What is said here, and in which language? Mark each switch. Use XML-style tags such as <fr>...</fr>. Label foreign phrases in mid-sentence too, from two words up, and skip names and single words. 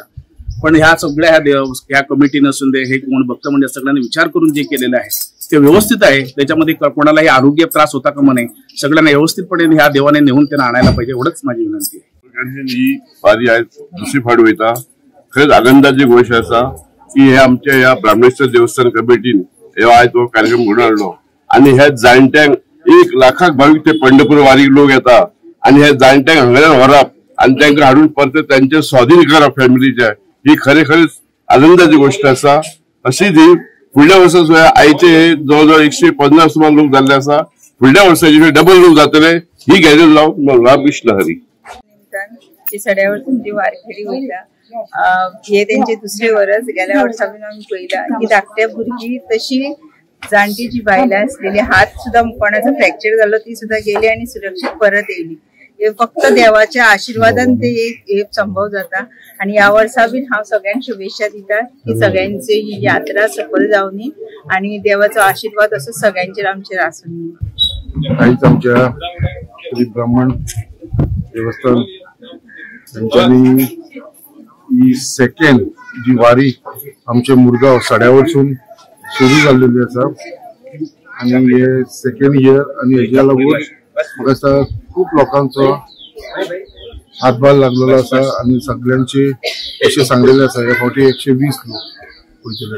<mr>पण ह्या सगळ्या ह्या कमिटी नसून दे, हे कोण भक्त म्हणजे सगळ्यांनी विचार करून जे केलेलं आहे ते व्यवस्थित आहे। त्याच्यामध्ये कोणालाही आरोग्य त्रास होता कामा नये, सगळ्यांना व्यवस्थितपणे ह्या देवाने नेऊन त्यांना आणायला पाहिजे, एवढंच माझी विनंती आहे।</mr> <kok>ही वारी आहे दुसरी फावट वयता। खरंच आनंदाची गोष्ट असा की हे आमच्या या ब्राह्मणेश्वर देवस्थान कमिटीन हे आज तो कार्यक्रम घडून हाडलो आणि ह्या जाणट्यांक 1 लाखाक भाविक ते पंढरपूर वारीक लोक येता आणि ह्या जाणट्यांक हांगाच्यान व्हरप आणि तांकां हाडून परत त्यांचे स्वाधीन करप फॅमिलीचे, ही खरेखरच आनंदाची गोष्ट असा। अशीच ही फुडल्या वर्सा आयचे जवळजवळ 150 सुमार लोक झाले असा, फुडल्या वर्साचे डबल लोक जातले, ही गॅरेज लावून रामकृष्ण हरी। सड्यावर तुमची वारकरी वयता, हे त्यांचे दुसरे वर्स। गेल्या वर्सासून आम्ही पळयला की धाकट्या भुरगीं तशी जाणटी जी बायलां असलेली, हात सुद्धा कोणाचा फ्रॅक्चर झालो ती सुद्धा गेली आणि सुरक्षित परत येयली। हे फक्त देवाच्या आशीर्वादान ते एक संभव जाता आणि या वर्सा बीन हांव सगळ्यांक शुभेच्छा दिता की सगळ्यांची ही यात्रा सफल जावनी आणि देवाचो आशीर्वाद असो सगळ्यांचेर आमचेर आसूनी। आयज आमच्या ब्राह्मण देवस्थान त्यांच्यानी ही सेकंड जी वारी आमच्या मुरगांव साड्या वरसून सुरू जाल्लेली असा आणि हे</kok> <en>second year</en> <kok>आणि हेच्या लागून म्हाका दिसता खूप लोकांचो हातभार लागलेलो असा आणि सगळ्यांचे अशें सांगलेले असा ह्या फावटी 120 लोक वयतले।</kok>